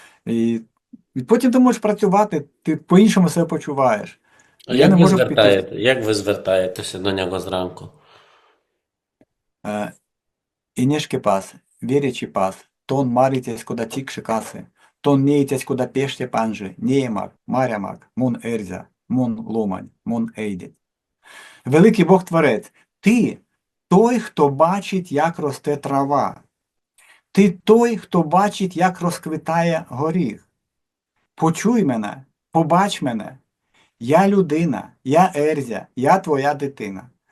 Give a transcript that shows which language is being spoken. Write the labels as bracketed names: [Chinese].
[Ukrainian] І потім ти можеш працювати, ти по-іншому себе почуваєш. А Я не можу піти. як ви звертаєтеся до нього зранку? [Erzya] Е, Инешки пас, веричи пас, тон маритесь куда тикши касы, тон нейтесь куда пеште панжи, неемак, марямак, мун ерзя, мун ломань, мун ейдить. [Ukrainian] Великий Бог Творець, ти той, хто бачить, як росте трава. Ти той, хто бачить, як розквітає горіх. Почуй мене, побач мене. Я людина, я Ерзя, я твоя дитина.